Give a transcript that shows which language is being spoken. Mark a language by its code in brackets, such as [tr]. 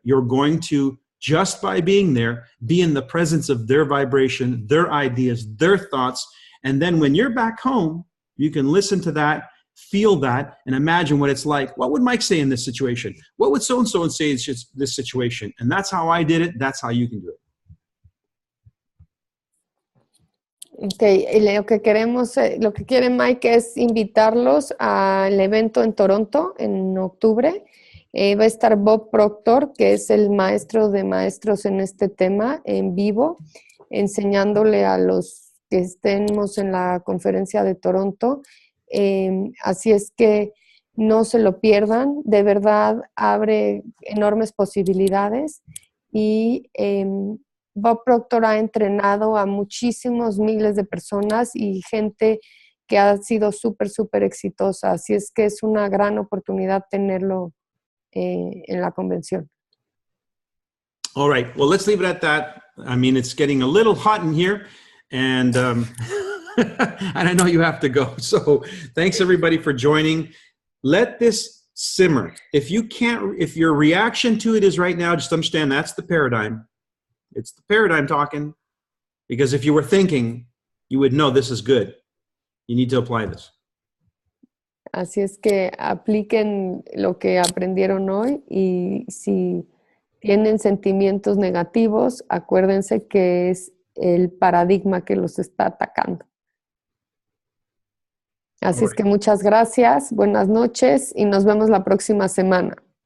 [en] You're going to, just by being there, be in the presence of their vibration, their ideas, their thoughts. And then when you're back home, you can listen to that, feel that, and imagine what it's like. What would Mike say in this situation? What would so-and-so say in this situation? And that's how I did it. That's how you can do it. [es] Okay, y lo que queremos, lo que quiere Mike es invitarlos al evento en Toronto en octubre. Va a estar Bob Proctor, que es el maestro de maestros en este tema, en vivo, enseñándole a los que estemos en la conferencia de Toronto. Así es que no se lo pierdan, de verdad abre enormes posibilidades y Bob Proctor ha entrenado a muchísimos miles de personas y gente que ha sido súper exitosa, así es que es una gran oportunidad tenerlo en la convención. [en] All right, well, let's leave it at that. I mean, it's getting a little hot in here, and and I know you have to go. So thanks everybody for joining. Let this simmer. If your reaction to it is right now, just understand that's the paradigm. It's the paradigm talking, because if you were thinking, you would know this is good. You need to apply this. [es] Así es que apliquen lo que aprendieron hoy y si tienen sentimientos negativos, acuérdense que es el paradigma que los está atacando. Así es que muchas gracias, buenas noches y nos vemos la próxima semana.